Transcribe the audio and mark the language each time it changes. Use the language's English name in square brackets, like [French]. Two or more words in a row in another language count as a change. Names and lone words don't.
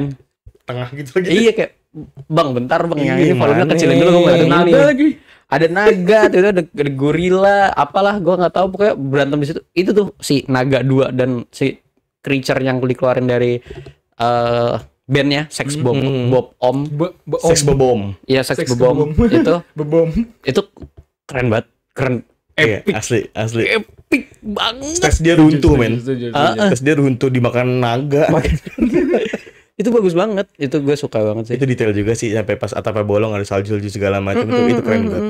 [Indonesian] Tengah gitu lagi. Iya kayak Bang, bentar Bang, yang Iya, ini volumenya mana? kecilin dulu Ada yang ini. naga lagi. Ada naga, tuh ada gorila, apalah gua nggak tahu, pokoknya berantem di situ. Itu tuh si naga 2 dan si creature yang dikeluarin dari bandnya Sex Bob Om. Sex bobom. Iya, Sex Sex Bob Om. Bob-Om. Itu Bebom. keren banget, keren, Iya, epic, asli. epic banget. Stage dia runtuh, men. Setuju. Stage dia runtuh dimakan naga. Itu bagus banget, itu gue suka banget sih. Itu detail juga sih, sampai pas atapnya bolong ada salju segala macam itu keren banget.